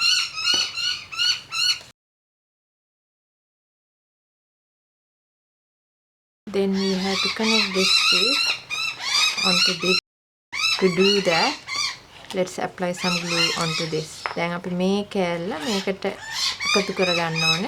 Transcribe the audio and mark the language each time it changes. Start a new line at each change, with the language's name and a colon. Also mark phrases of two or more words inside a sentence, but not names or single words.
English: Then we have to connect this piece onto this. To do that, let's apply some glue onto this.
Sinhala: දැන් අපි මේ කෑල්ල මේකට එකතු කරගන්න ඕනේ.